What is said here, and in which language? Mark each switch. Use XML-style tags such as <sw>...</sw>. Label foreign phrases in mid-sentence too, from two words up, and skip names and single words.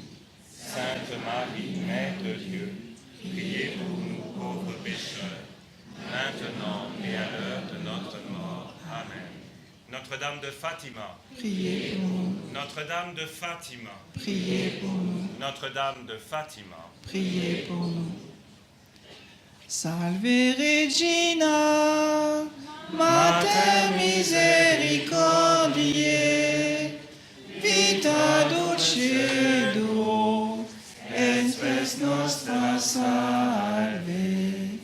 <fr>Sainte Marie, Mère de Dieu, priez pour nous pauvres pécheurs, maintenant et à l'heure de notre mort. Amen. Notre-Dame de Fatima, Priez pour nous. Notre-Dame de Fatima, Priez pour nous. Notre-Dame de Fatima. Priez pour nous.</fr> <la>Salve Regina, Mater misericordiae, vita dulcedo, et spes nostra salve.</la>